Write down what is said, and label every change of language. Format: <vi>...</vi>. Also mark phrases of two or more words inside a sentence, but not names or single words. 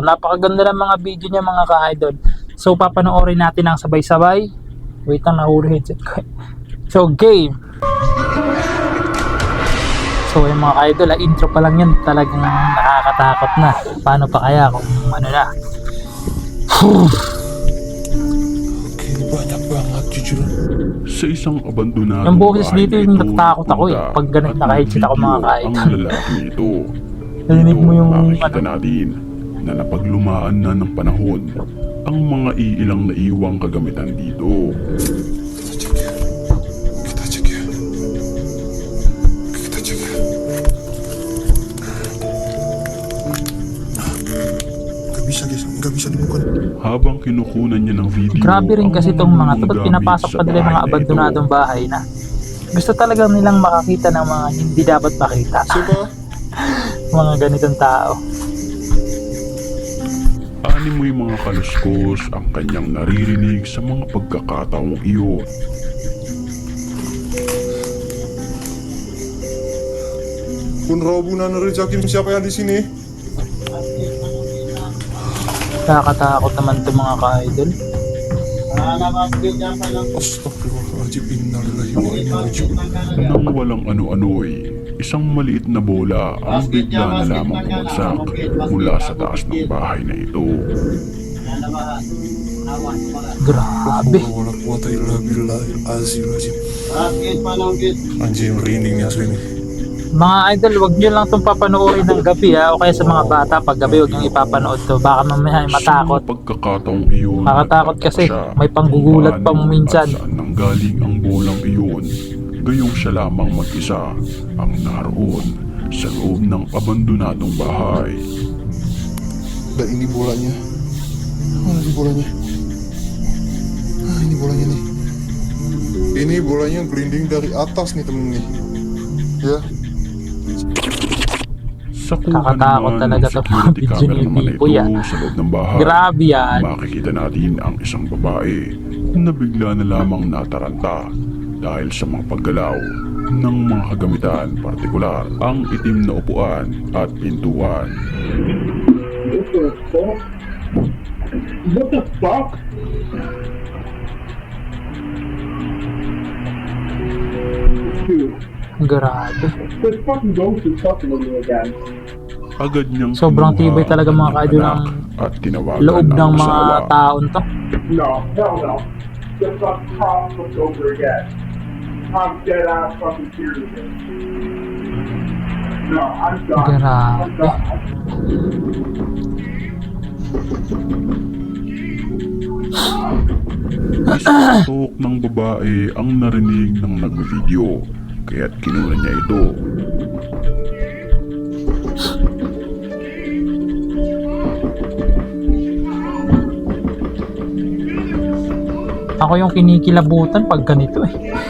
<tl>Napakaganda ng mga video niya mga ka-idol. So papanoorin natin ang sabay-sabay. Wait lang, nahuli headset ko. So game. So yung mga idol, intro pa lang yan, talagang nakakatakot na. Paano pa kaya kung ano na.</tl> <id>Okay, banyak banget jujur.</id> <tl>Sa isang abandonado Yung boses dito yung natatakot ako eh. Pag ganit naka-headset ako mga Ang ka-idol. lalaki ito. Narinig mo yung makikita natin na napaglumaan na ng panahon ang mga iilang naiwang kagamitan dito.</tl> <id>Kita cek ya. Kita cek ya. Gak bisa dibuka.</id> <tl>Habang kinukunan niya ng video, Grabe rin kasi itong mga to. Ba't gamit pinapasok sa pa nila yung mga bahay na abandonadong ito. bahay na. Gusto talaga nilang makakita ng mga hindi dapat makita.</tl> <id>Siapa?</id> <tl>Mga ganitong tao. Animoy mga kaluskos ang kanyang naririnig sa mga pagkakataong iyon.</tl> <id>Kun Robunan rezakim siapa yang di sini?</id> <tl>Nakakatakot naman itong mga ka-idol.</tl> <ar>أستغفر الله العظيم، إنا لله وإنا إليه راجعون.</ar> <tl>Nang walang ano-ano'y, isang maliit na bola ang bigla na lamang bumagsak mula sa taas ng bahay na ito. Grabe.</tl> <ar>ولا قوة إلا بالله العظيم.</ar> <id>Anjing merinding nih asli nih.</id> <tl>Mga idol, wag nyo lang itong papanoorin ng gabi ha, o kaya sa mga bata pag gabi wag nyo ipapanood to, baka mamaya ay matakot. Sa pagkakataong iyon, Nakakatakot kasi, siya may panggugulat pa kung paano minsan. at saan nanggaling ang bolang iyon. Gayong siya lamang mag-isa ang naroon sa loob ng abandonadong bahay.</tl> <id>Dan ini bolanya. Mana sih bolanya? Ah, ini bolanya nih. Ini bolanya gelinding dari atas nih temen nih. Ya.</id> <tl>Sa kuha Kakatakot naman talaga ng to, security video camera ni naman na Pipoy, ito sa loob ng bahay, Grabe yan. makikita natin ang isang babae na bigla na lamang nataranta dahil sa mga paggalaw ng mga kagamitan, partikular ang itim na upuan at pintuan.</tl> <en>What the fuck? Dude,</en> <tl>Grabe.</tl> <en>this fucking ghost is talking to me again.</en> <tl>Agad niyang Sobrang kinuha tibay talaga ang mga kanyang ka-idol anak ng at tinawagan loob ng ang mga asawa. taon to.</tl> <en>No, hell no. The fucking cops looked over again. I'm dead ass fucking serious. No, I'm done. I'm</en> <tl>Grabe.</tl> <en>done.</en> <tl>Isang tok ng babae ang narinig ng nag-video, kaya't kinuna niya ito. Ako yung kinikilabutan pag ganito eh.</tl>